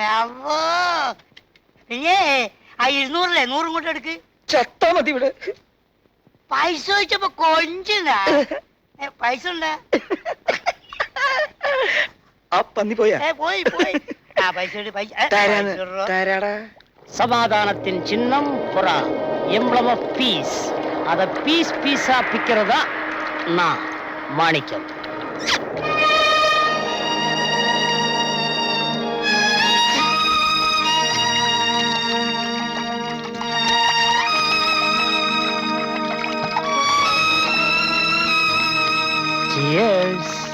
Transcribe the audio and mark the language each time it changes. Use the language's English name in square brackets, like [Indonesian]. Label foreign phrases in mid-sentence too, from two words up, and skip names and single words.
[Malayalam] അവോ, പിന്നെ ആ 200 100 ഇങ്ങോട്ട് എടുക്ക്. ചത്താ മതി ഇവിടെ. പൈസ ചോദിച്ചപ്പോ കൊഞ്ചിനാ. പൈസ ഉണ്ടാ? ആ പന്നി പോയാ? പോയി പോയി. ആ പൈസ തരാടാ. [Tamil] சமாதானத்தின் சின்னம் புறா, [English] emblem of peace. [Tamil] அத பீஸ் பீஸா பிக்கிறதா நான் மாணிக்கம். [English] Cheers.